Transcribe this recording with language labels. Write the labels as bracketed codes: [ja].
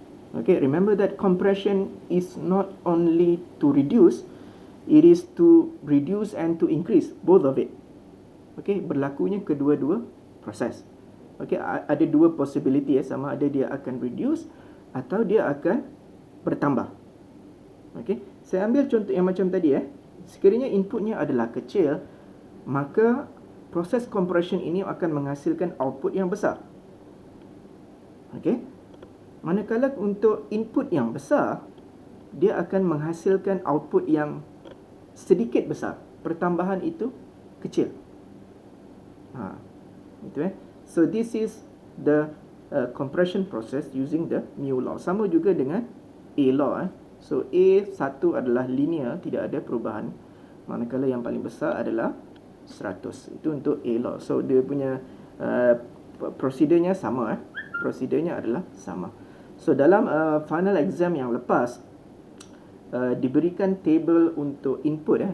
[en] Okay, remember that compression is not only to reduce, it is to reduce and to increase, both of it. [ms] Okay, berlakunya kedua-dua proses. Okay, ada dua possibility sama ada dia akan reduce atau dia akan bertambah. Okay, saya ambil contoh yang macam tadi sekiranya inputnya adalah kecil, maka proses compression ini akan menghasilkan output yang besar. Okay, manakala untuk input yang besar, dia akan menghasilkan output yang sedikit besar, pertambahan itu kecil. [en] Itu So this is the compression process using the mu law. [ms] Sama juga dengan A law. So A satu adalah linear, tidak ada perubahan, manakala yang paling besar adalah 100. Itu untuk A law. So dia punya prosedurnya sama. Prosedurnya adalah sama. So dalam final exam yang lepas, diberikan table untuk input.